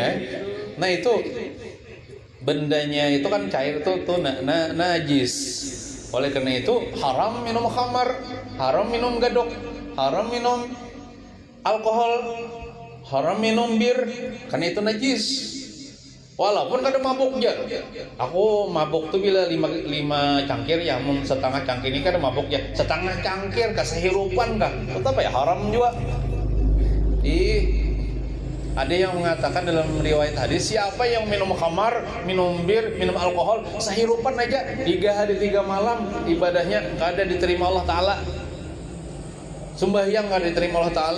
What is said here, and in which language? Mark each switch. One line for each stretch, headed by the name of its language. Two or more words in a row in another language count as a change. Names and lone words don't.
Indonesian: Nah itu bendanya itu kan cair tuh najis. Oleh karena itu haram minum khamar, haram minum geduk, haram minum alkohol, haram minum bir, karena itu najis.
Banjar: Walaupun kada mabuk ya. Aku mabuk tuh bila 5 cangkir ya, mun setengah cangkir ini kada mabuk ya. Setengah cangkir kesehirupan kah?
Indonesian: Tetap ya haram juga. Ada yang mengatakan dalam riwayat hadis, siapa yang minum khamar, minum bir, minum alkohol, sehirupan aja 3 hari 3 malam ibadahnya kada diterima Allah Ta'ala. Sembahyang kada diterima Allah Ta'ala.